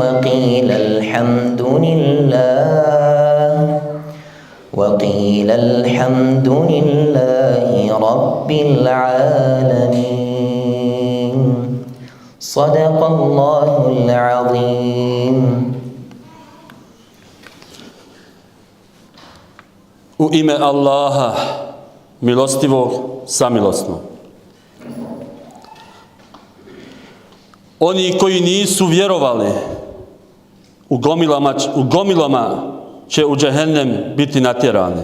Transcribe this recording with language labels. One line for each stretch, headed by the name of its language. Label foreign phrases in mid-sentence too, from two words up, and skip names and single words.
Arabic: وقيل الحمد لله رب العالمين. صدق الله العظيم.
Bosnian: U ime Allaha, milostivog, samilosnog. Oni koji nisu vjerovali u gomilama će u džehennem biti natjerani.